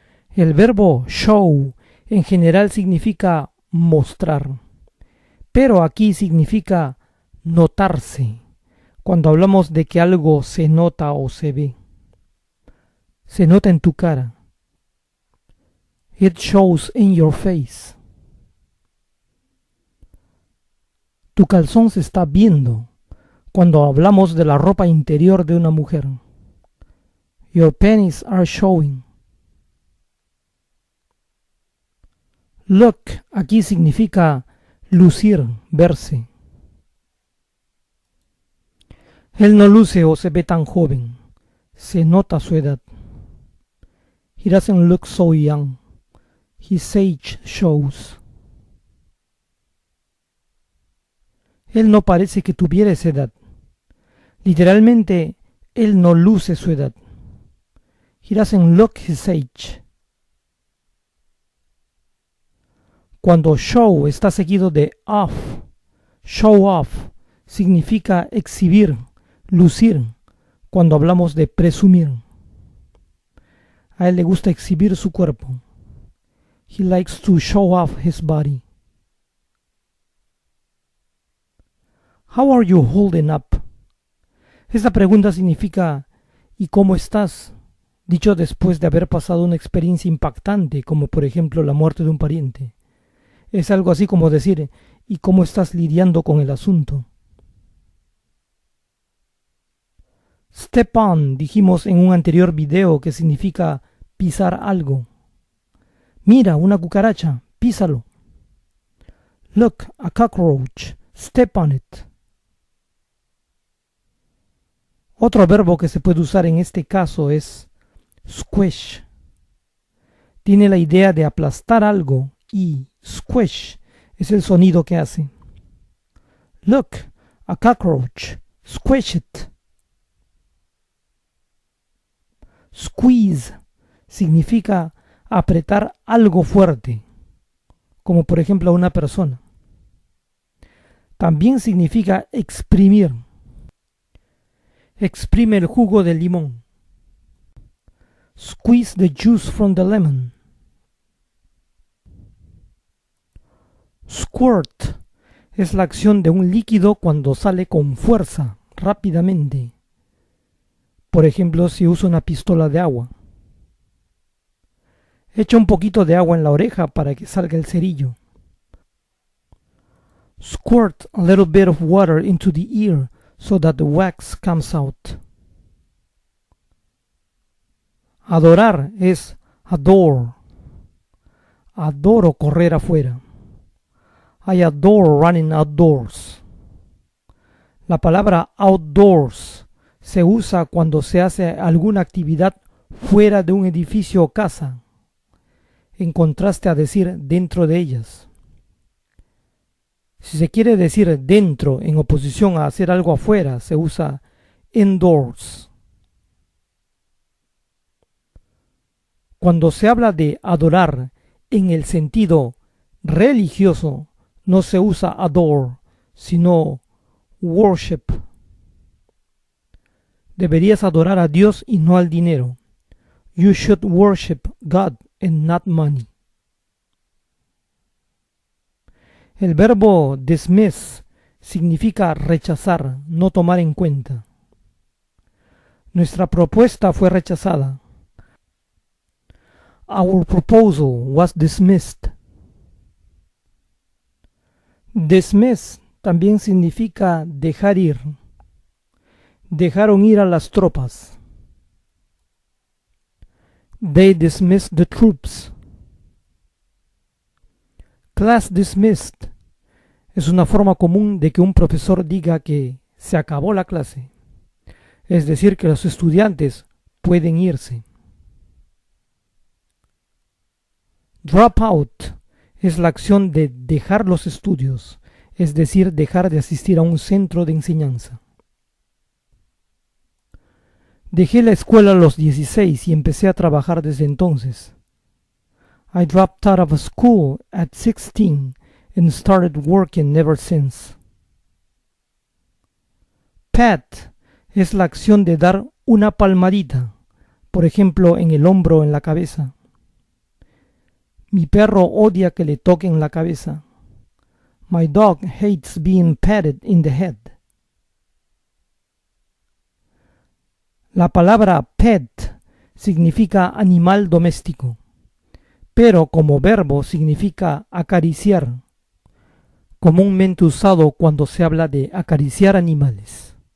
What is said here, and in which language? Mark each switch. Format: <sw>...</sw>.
<es>El verbo show en general significa mostrar, pero aquí significa notarse, cuando hablamos de que algo se nota o se ve. Se nota en tu cara.</es> <en>It shows in your face.</en> <es>Tu calzón se está viendo cuando hablamos de la ropa interior de una mujer.</es> <en>Your panties are showing.</en> <es>Look aquí significa lucir, verse. Él no luce o se ve tan joven. Se nota su edad.</es> <en>He doesn't look so young. His age shows.</en> <es>Él no parece que tuviera esa edad. Literalmente, él no luce su edad.</es> <en>He doesn't look his age.</en> <es>Cuando show está seguido de off, show off significa exhibir, lucir, cuando hablamos de presumir. A él le gusta exhibir su cuerpo.</es> <en>He likes to show off his body. How are you holding up?</en> <es>Esta pregunta significa ¿y cómo estás? Dicho después de haber pasado una experiencia impactante, como por ejemplo la muerte de un pariente. Es algo así como decir ¿y cómo estás lidiando con el asunto? Step on, dijimos en un anterior video, que significa pisar algo. Mira, una cucaracha, písalo.</es> <en>Look, a cockroach, step on it.</en> <es>Otro verbo que se puede usar en este caso es squish. Tiene la idea de aplastar algo y squish es el sonido que hace.</es> <en>Look, a cockroach, squish it.</en> <es>Squeeze significa apretar algo fuerte, como por ejemplo a una persona. También significa exprimir. Exprime el jugo del limón.</es> <en>Squeeze the juice from the lemon.</en> <es>Squirt es la acción de un líquido cuando sale con fuerza, rápidamente. Por ejemplo, si uso una pistola de agua. Echa un poquito de agua en la oreja para que salga el cerillo.</es> <en>Squirt a little bit of water into the ear so that the wax comes out.</en> <es>Adorar es adore. Adoro correr afuera.</es> <en>I adore running outdoors.</en> <es>La palabra outdoors se usa cuando se hace alguna actividad fuera de un edificio o casa, en contraste a decir dentro de ellas. Si se quiere decir dentro en oposición a hacer algo afuera, se usa indoors. Cuando se habla de adorar en el sentido religioso, no se usa adore, sino worship. Deberías adorar a Dios y no al dinero.</es> <en>You should worship God and not money.</en> <es>El verbo dismiss significa rechazar, no tomar en cuenta. Nuestra propuesta fue rechazada.</es> <en>Our proposal was dismissed.</en> <es>Dismiss también significa dejar ir. Dejaron ir a las tropas.</es> <en>They dismissed the troops.</en> <es>Class dismissed es una forma común de que un profesor diga que se acabó la clase, es decir, que los estudiantes pueden irse. Drop out es la acción de dejar los estudios, es decir, dejar de asistir a un centro de enseñanza. Dejé la escuela a los 16 y empecé a trabajar desde entonces.</es> <en>I dropped out of school at 16 and started working ever since.</en> <es>Pat es la acción de dar una palmadita, por ejemplo, en el hombro o en la cabeza. Mi perro odia que le toquen la cabeza.</es> <en>My dog hates being patted in the head.</en> <es>La palabra pet significa animal doméstico, pero como verbo significa acariciar, comúnmente usado cuando se habla de acariciar animales.</es>